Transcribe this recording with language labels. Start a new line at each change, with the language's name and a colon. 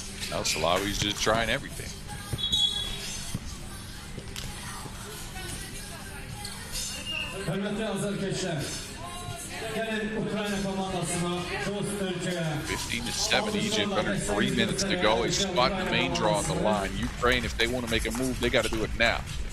English: Now Salawi's just trying everything.
Azerbaijani: Hörmətli Azərkeşlər, gəlin Ukrayna komandasına dost ölkəyə.
English: 15-7 Egypt, under 3 minutes to go. A spot in the main draw on the line. Ukraine, if they want to make a move, they got to do it now.